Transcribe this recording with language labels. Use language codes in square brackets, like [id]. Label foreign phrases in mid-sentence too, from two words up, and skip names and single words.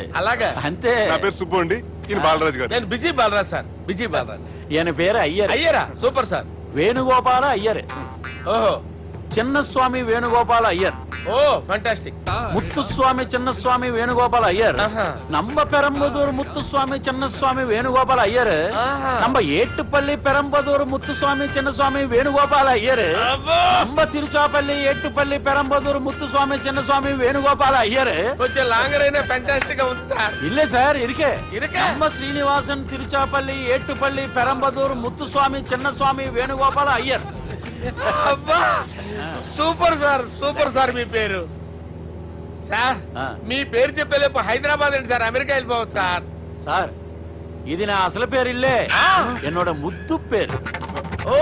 [te] అలాగా? అంతే. నా పేరు సుబ్బు అండి, ఈయన బాలరాజు గారు. నేను బిజీ బాలరాజ్ సార్, బిజీ బాలరాజ్. ఈయన పేరు అయ్యర్. అయ్యరా? సూపర్ సార్. వేణుగోపాల అయ్యర్. ఓహో, చిన్నస్వామి వేణుగోపాల అయ్యర్. ఓ ఫంటాస్టిక్. ముత్తుస్వామి చిన్నస్వామి వేణుగోపాల అయ్యర్. ఆహా. [ta] நம்ம பெரம்பதூர் முத்துசுவாமி சின்னசுவாமி வேணுகோபால் ஐயர். ஆஹா. நம்ம ஏட்டுப்பள்ளி பெரம்பதூர் முத்துசுவாமி சின்னசுவாமி வேணுகோபால் ஐயர். நம்ம తిరుచాపల్లి ఏట్టుపల్లి పెరంబదూర్ ముత్తుస్వామి చిన్నస్వామి వేణుగోపాల్ అయ్యర్. [te] కొంచెం లాంగర్ అయినా ఫంటాస్టిక్ గా ఉంది సార్. [ta] இல்ல சார் இருக்கே. இருக்கே. நம்ம శ్రీనివాసన్ తిరుచాపల్లి ఏట్టుపల్లి పెరంబదూర్ ముత్తుస్వామి చిన్నస్వామి వేణుగోపాల్ అయ్యర్. [te] అబ్బా సూపర్ సార్, సూపర్ సార్. మీ పేరు సార్, మీ పేరు చెప్పేలేపు హైదరాబాద్ ఏంటి సార్, అమెరికా వెళ్ళిపోవచ్చు సార్. సార్ ఇది నా అసలు పేరు ఇల్లే, என்னோட ముద్దు పేరు.